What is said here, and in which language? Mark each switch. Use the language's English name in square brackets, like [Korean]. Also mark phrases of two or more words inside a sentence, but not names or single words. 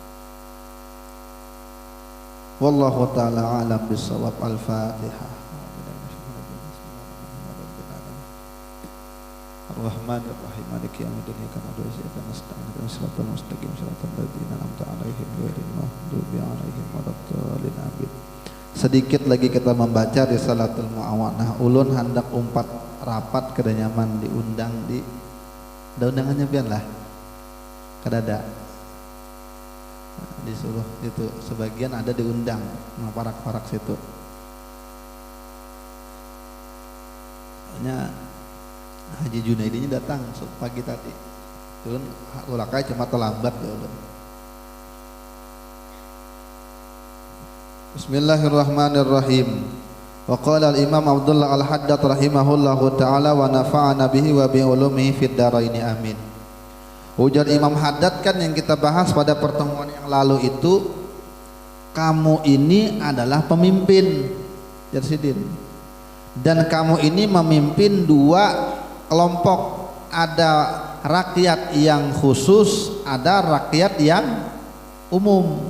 [Arabic] والله تعالى أعلم بالصواب. Al-Fatihah. الرحمن الرحيم مالك يوم الدين إياك نعبد وإياك نستعين اهدنا الصراط المستقيم صراط الذين أنعمت عليهم غير المغضوب عليهم ولا الضالين. Amin. [Indonesian] Sedikit lagi kita membaca Risalatul Mu'awanah. [Banjar] Ulun hendak umpat rapat kada nyaman diundang di ada undangannya pian lah. Kadada. Disuruh itu sebagian ada diundang sama parak-parak situ. Hanya Haji Junaidinya datang pagi tadi. Turun ulakai cuma terlambat ya ulun. [Arabic] Bismillahirrahmanirrahim. وقال الإمام عبد الله الحداد رحمه الله تعالى ونفعنا به وبعلومه في الدارين آمين. [Indonesian] Ujar Imam Haddad kan yang kita bahas pada pertemuan yang lalu itu, kamu ini adalah pemimpin Jarsidin, dan kamu ini memimpin dua kelompok, ada rakyat yang khusus, ada rakyat yang umum.